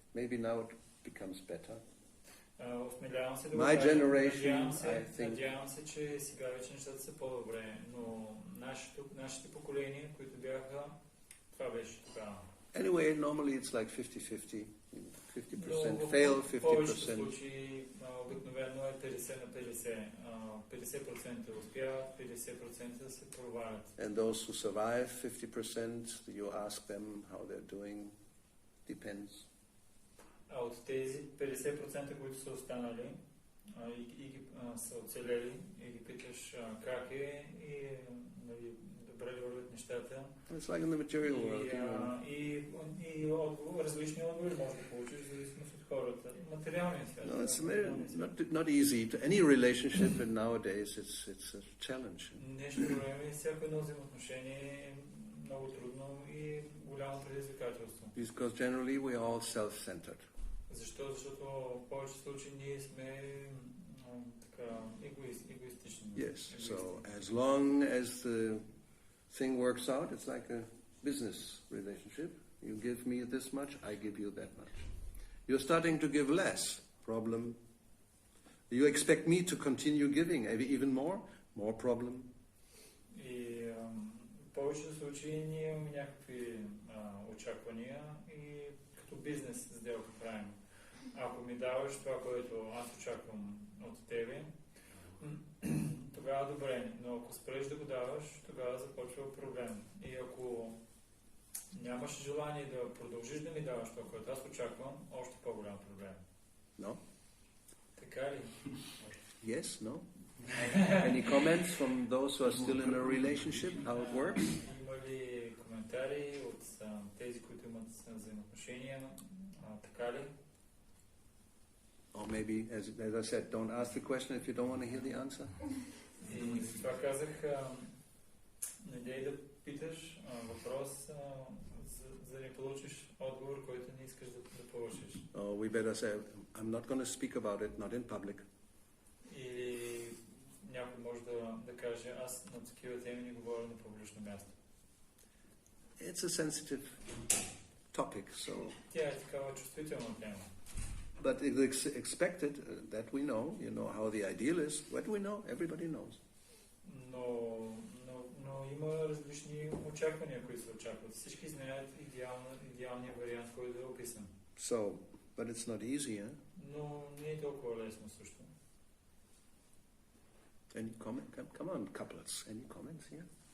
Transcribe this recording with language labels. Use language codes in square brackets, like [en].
[en] Maybe now it becomes better. [bg] Осмелявам се да [en] My generation, I think. [bg] Надявам се, че сега вече нещата са по-добре, но нашите поколения, които бяха, това беше така. [en] Anyway, normally it's like 50-50. 50% fail, 50%. [bg] В повечето случаи обикновено е 50 на 50. 50% успяват, 50% се провалят. [en] And those who survive 50%, you ask them how they're doing, depends. [bg] А от тези 50%, които са останали и са оцелели, и ги питаш как е и добре ли вървят нещата. [en] It's like in the material world. [bg] И различни отговори може да получиш в зависимост от хората. Материалният свят. [en] No, it's not easy. To any relationship and nowadays it's a challenge. [bg] Днешно време всяко едно взаимоотношение е много трудно и голямо предизвикателство. [en] Because generally we are all self-centered. [bg] Защо? Защото в повече случаи ние сме така егоистичен. [en] Yes, so as long as the thing works out, it's like a business relationship. You give me this much, I give you that much. You're starting to give less. Problem. You expect me to continue giving even more? More problem. [bg] И в повечето случаи ние имаме някакви очаквания и като бизнес сделка правим. Ако ми даваш това, което аз очаквам от тебе, тогава добре, но ако спреш да го даваш, тогава започва проблем. И ако нямаш желание да продължиш да ми даваш това, което аз очаквам, още по-голям проблем. [en] No? [bg] Така ли? [en] Yes, no? Any comments from those who are still in a relationship, how it works? [bg] Има ли коментари от тези, които имат взаимоотношения? Така ли? [en] Or maybe, as I said, don't ask the question if you don't want to hear the answer. [bg] И това казах, не дей да питаш въпрос, за да не получиш отговор, който не искаш да получиш. [en] Or we better say, I'm not going to speak about it, not in public. [bg] Или някой може да каже, аз на такива теми не говоря на публично място. [en] It's a sensitive topic, so... [bg] Тя е такава чувствителна тема. [en] But it's expected that we know, you know how the ideal is. What do we know? Everybody knows. [bg] Но има различни очаквания, които се очакват. Всички знаят идеалния вариант, който е описан. [en] So, but it's not easy, eh? [bg] Но не е толкова лесно също. [en] Any comment? Come on, couplets. Any comments here?